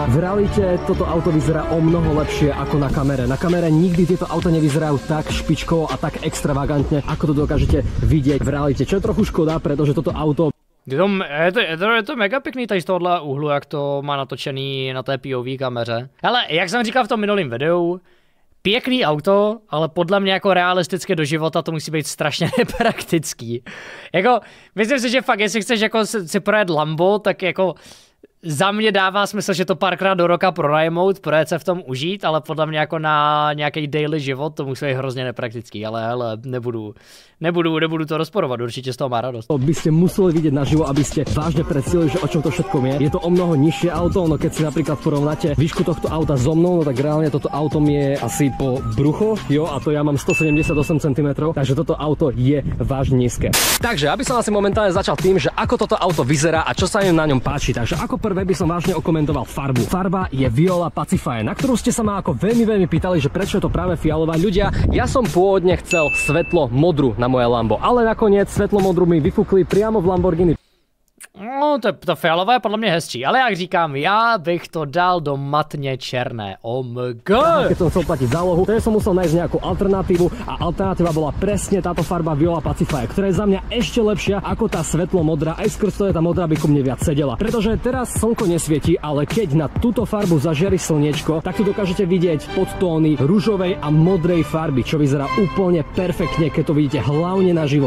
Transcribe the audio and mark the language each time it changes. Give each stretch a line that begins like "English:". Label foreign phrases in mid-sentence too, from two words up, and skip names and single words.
Slovak: V realite toto auto vyzerá o mnoho lepšie ako na kamere. Na kamere nikdy tieto auta nevyzerajú tak špičkovo a tak extravagantne, ako to dokážete vidieť v realite. Čo je trochu škoda, pretože toto auto...
Czech: Je to mega pěkný tady z tohohle úhlu, jak to má natočený na té POV kameře. Hele, jak jsem říkal v tom minulém videu, pěkný auto, ale podle mě jako realisticky do života to musí být strašně nepraktický. Jako, myslím si, že fakt, jestli chceš jako si projet Lambo, tak jako za mě dává smysl, že to párkrát do roka pronajmout, projet se v tom užít, ale podle mě jako na nějaký daily život to musí být hrozně nepraktický, ale hele, nebudu to rozporovat, určitě z toho má radost.
Slovak: By ste museli vidieť naživo, aby ste vážne predstavili, že o čom to všetko je. Je to o mnoho nižšie auto, no keď si napríklad porovnáte výšku tohto auta so mnou, no tak reálne toto auto mi je asi po brucho, jo, a to ja mám 178 cm, takže toto auto je vážne nízke. Takže aby som asi momentálne začal tým, že ako toto auto vyzerá a čo sa im na ňom páči. Takže ako prvé by som vážne okomentoval farbu. Farba je Viola Pacifier, na ktorú ste sa ma ako veľmi pýtali, že prečo je to práve fialová. Ľudia, ja som pôvodne chcel svetlo modru na moje Lambo, ale nakoniec svetlo modru mi vyfúkli priamo v Lamborghini.
Czech: No, to fialové je podle mě hezčí, ale jak říkám, já bych to dal do matně černé. OMG!
Slovak: Keď som chcel platiť zálohu, to som musel nájsť nejakú alternatívu a alternatíva bola presne táto farba Viola Pacifier, ktorá je za mňa ešte lepšia ako tá svetlo modrá, aj skrz to je tá modrá by ku mne viac sedela. Pretože teraz slnko nesvieti, ale keď na túto farbu zažiari slniečko, tak tu dokážete vidieť podtóny ružovej a modrej farby, čo vyzerá úplne perfektne, keď to vidíte hlavne naživo.